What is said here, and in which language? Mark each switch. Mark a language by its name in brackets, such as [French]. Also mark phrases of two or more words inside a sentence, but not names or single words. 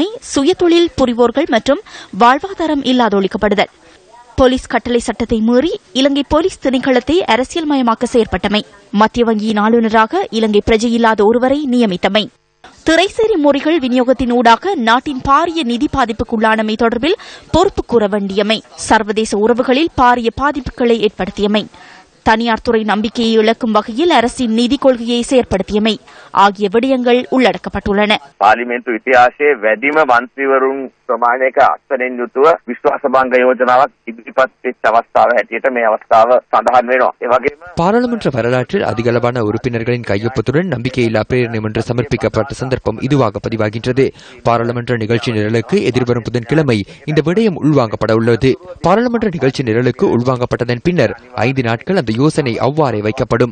[Tamil] சுயதொழில் புரிவோர்கள் மற்றும் வாழ்வாதாரம் இல்லாதொழிக்கப்படுதல், போலீஸ் கட்டளை சட்டத்தை மீறி இலங்கை போலீஸ் திணைக்களத்தை அரசியல்மயமாக்க செயற்பட்டமை, மத்திய வங்கியின் ஆளுநராக இலங்கை பிரஜையில்லாத ஒருவரை நியமித்தமை, திரைசேரி முறைகள் விநியோகத்தின் ஊடாக நாட்டின் பாரிய நிதி பாதிப்புக்குள்ளானமை தொடர்பில் பொறுப்பு கூற வேண்டியமை, சர்வதேச உறவுகளில் பாரிய பாதிப்புகளை ஏற்படுத்தியமை, தனியார் துறை நம்பிக்கையை இழக்கும் வகையில் அரசின் நிதி கொள்கையை செயற்படுத்தியமை ஆகிய விடயங்கள் உள்ளடக்கப்பட்டுள்ளன. [Sinhala] පාර්ලිමේන්තු ඉතිහාසයේ වැඩිම මන්ත්‍රීවරුන් ප්‍රමාණයක අත්දැකීම් යුතුව විශ්වාසභංග යෝජනාවක් ඉදිරිපත් වෙච්ච අවස්ථාව හැටියට මේ අවස්ථාව සඳහන් වෙනවා. ඒ වගේම [Tamil] பாராளுமன்ற வரலாற்றில் அதிகளவான உறுப்பினர்களின் கையொப்பத்துடன் நம்பிக்கையில்லா பிரேரணை ஒன்று சமர்ப்பிக்கப்பட்ட சந்தர்ப்பம் இதுவாக பதிவாகின்றது. பாராளுமன்ற நிகழ்ச்சி நிரலுக்கு எதிர்வரும் புதன்கிழமை இந்த விடயம் உள்வாங்கப்பட உள்ளது. பாராளுமன்ற நிகழ்ச்சி நிரலுக்கு உள்வாங்கப்பட்டதன் பின்னர் 5 நாட்கள் அந்த யோசனை அவ்வாறே வைக்கப்படும்.